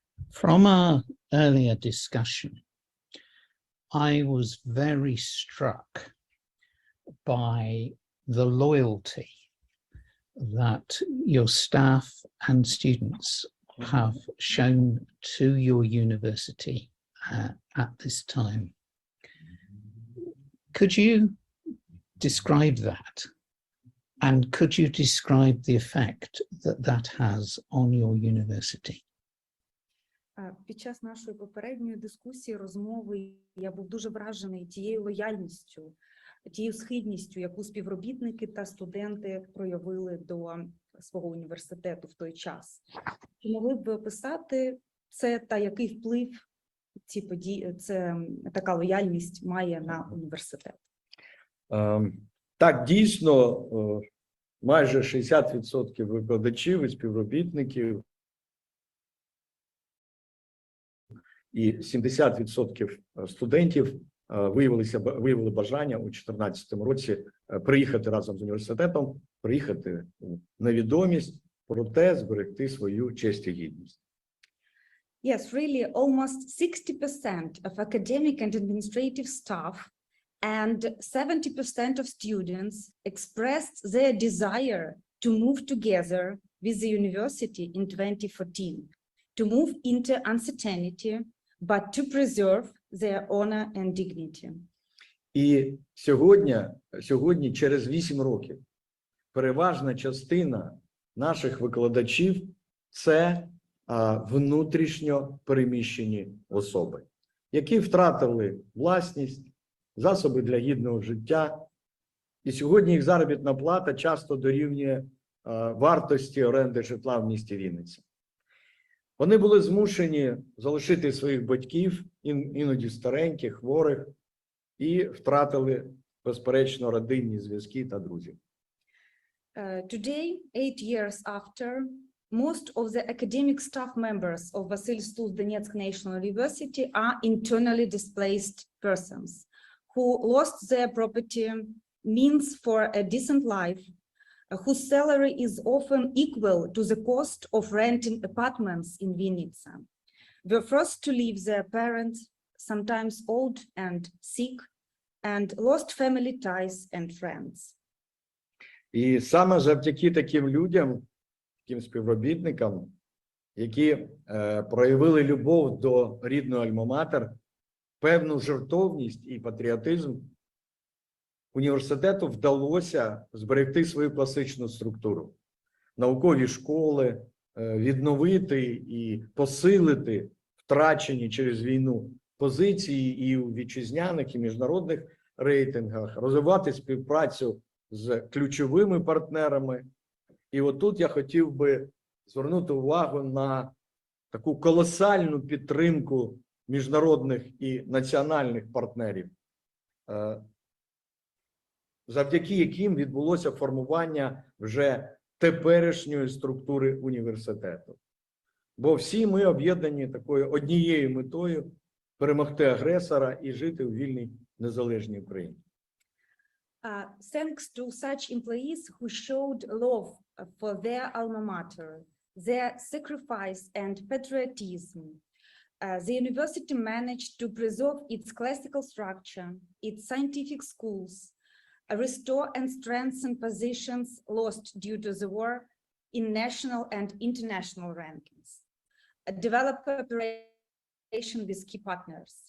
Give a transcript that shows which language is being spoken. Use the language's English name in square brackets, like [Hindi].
[English] From our earlier discussion, I was very struck by the loyalty that your staff and students have shown to your university at this time. Could you describe that? And could you describe the effect that that has on your university? [Ukrainian] Під час нашої попередньої дискусії, розмови, я був дуже вражений тією лояльністю, тією схильністю, яку співробітники та студенти проявили до свого університету в той час. Чи могли б ви описати це та який вплив ці події, така лояльність має на університет? Так, дійсно, майже 60% викладачів і співробітників і 70% студентів виявили бажання у 2014 році приїхати разом з університетом, приїхати у невідомість, проте зберегти свою честь і гідність. [English] Yes, really, almost 60% of academic and administrative staff and 70% of students expressed their desire to move together with the university in 2014, to move into uncertainty, but to preserve their honor and dignity. [Ukrainian] І сьогодні, через 8 років, переважна частина наших викладачів – це внутрішньо переміщені особи, які втратили власність, засоби для гідного життя. І сьогодні їх заробітна плата часто дорівнює вартості оренди житла в місті Вінниця. Вони були змушені залишити своїх батьків, іноді стареньких, хворих, і втратили, безперечно, родинні зв'язки та друзів. [English] Today, 8 years after, most of the academic staff members of Vasil Stous Donetsk National University are internally displaced persons who lost their property, means for a decent life, whose salary is often equal to the cost of renting apartments in Vinnytsia, were forced to leave their parents, sometimes old and sick, and lost family ties and friends. [Ukrainian] І саме завдяки таким людям, таким співробітникам, які проявили любов до рідної альма-матер, певну жертовність і патріотизм, університету вдалося зберегти свою класичну структуру. Наукові школи, відновити і посилити втрачені через війну позиції і у вітчизняних, і міжнародних рейтингах, розвивати співпрацю з ключовими партнерами. І отут я хотів би звернути увагу на таку колосальну підтримку міжнародних і національних партнерів, завдяки яким відбулося формування вже теперішньої структури університету. Бо всі ми об'єднані такою однією метою – перемогти агресора і жити у вільній незалежній Україні. [English] Thanks to such employees who showed love for their alma mater, their sacrifice and patriotism, the university managed to preserve its classical structure, its scientific schools, restore and strengthen positions lost due to the war in national and international rankings, develop cooperation with key partners.